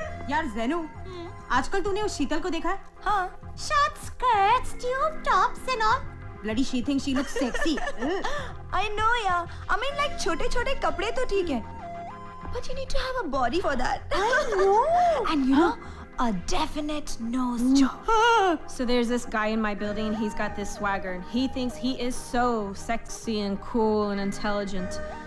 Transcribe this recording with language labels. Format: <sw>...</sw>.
<hi>यार ज़ेनू, आजकल तूने उस शीतल को देखा है? हाँ.</hi> <en>Short skirts, tube tops and all. Bloody she thinks she looks sexy. I know, yeah. I mean, like</en> <hi>छोटे-छोटे कपड़े तो ठीक है.</hi> <en>But you need to have a body for that. I know. And you know, a definite nose job. So there's this guy in my building and he's got this swagger and he thinks he is so sexy and cool and intelligent.</en>